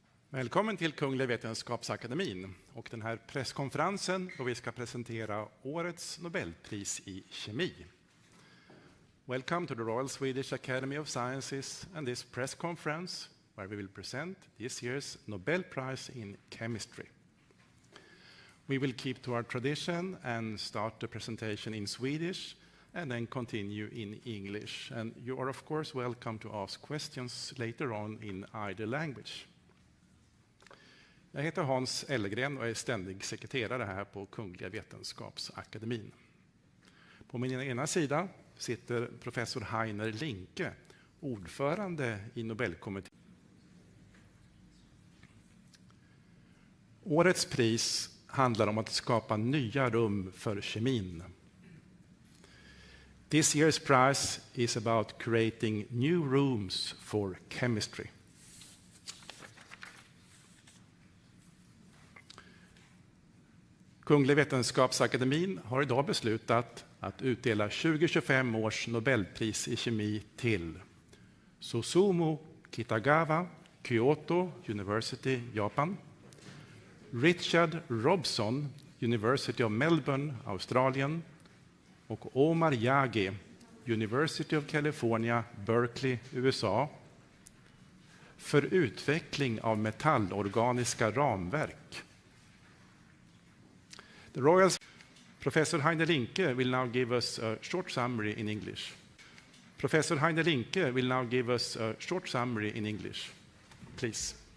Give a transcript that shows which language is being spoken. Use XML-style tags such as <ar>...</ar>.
<sv>Välkommen till Kungliga Vetenskapsakademin och den här presskonferensen då vi ska presentera årets Nobelpris i kemi.</sv> <en>Welcome to the Royal Swedish Academy of Sciences and this press conference where we will present this year's Nobel Prize in Chemistry. We will keep to our tradition and start the presentation in Swedish and then continue in English. And you are of course welcome to ask questions later on in either language.</en> <sv>Jag heter Hans Ellegren och är ständig sekreterare här på Kungliga Vetenskapsakademin. På min ena sida sitter professor Heiner Linke, ordförande i Nobelkommittén. Årets pris handlar om att skapa nya rum för kemin.</sv> <en>This year's prize is about creating new rooms for chemistry.</en> <sv>Kungliga Vetenskapsakademin har idag beslutat att utdela 2025 års Nobelpris i kemi till Susumu Kitagawa, Kyoto University, Japan, Richard Robson, University of Melbourne, Australien och Omar Yagi, University of California, Berkeley, USA, för utveckling av metallorganiska ramverk.</sv> <en>The Royal Professor Heiner Linke will now give us a short summary in English. Professor Heiner Linke will now give us a short summary in English. Please.</en>